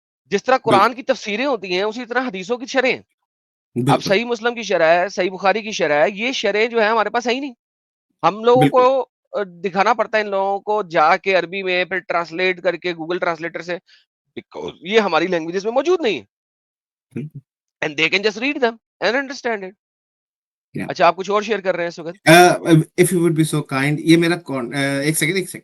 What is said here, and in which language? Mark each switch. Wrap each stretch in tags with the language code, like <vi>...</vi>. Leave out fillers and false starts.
<ur>جس طرح قرآن کی تفسیریں ہوتی ہیں اسی طرح حدیثوں کی شرح ہیں. اب بالکل صحیح مسلم کی شرح ہے, صحیح بخاری کی شرح ہے, یہ شرح جو ہے ہمارے پاس ہے ہی نہیں. ہم لوگوں بالکل کو دکھانا پڑتا ہے ان لوگوں کو جا کے عربی میں, پھر ٹرانسلیٹ کر کے گوگل ٹرانسلیٹر سے, because یہ ہماری لینگویجز میں موجود نہیں ہے.</ur> <en>And they can just read them and understand it.</en> <ur>اچھا آپ کچھ اور شیئر کر رہے ہیں اس وقت؟</ur> <en>if you would be so kind,</en> <ur>یہ میرا ایک سیکنڈ</ur>